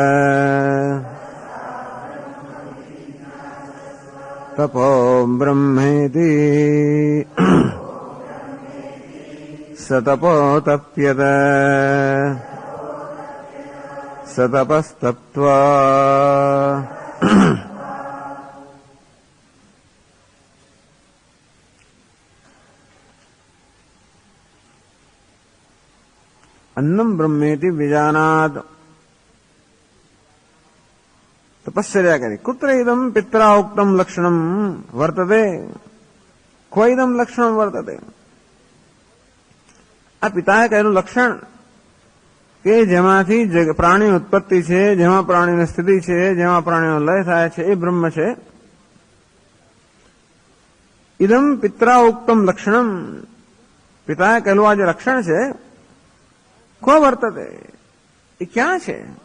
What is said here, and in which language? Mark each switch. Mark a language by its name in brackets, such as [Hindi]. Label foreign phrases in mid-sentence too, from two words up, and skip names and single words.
[Sanskrit] तपो ब्रह्मेति स तपो तप्यत स तपस्तप्त्वा अन्नम ब्रह्मेति विजानात. [Gujarati] તપશ્ચર્યા કરી. [Sanskrit] कुत्र इदम पित्रा उक्तम लक्षणम वर्तते? क्व इदम लक्षणम वर्तते? [Gujarati] આ પિતાએ કહેલું લક્ષણ કે જેમાંથી પ્રાણી ઉત્પત્તિ છે, જેમાં પ્રાણીની સ્થિતિ છે, જેમાં પ્રાણીનો લય થાય છે, એ બ્રહ્મ છે. [Sanskrit] ઇદમ પિત્રા ઉક્તમ લક્ષણમ. [Gujarati] પિતાએ કહેલું આ જે લક્ષણ છે, [Sanskrit] ક્વ વર્તતે, [Gujarati] એ ક્યાં છે?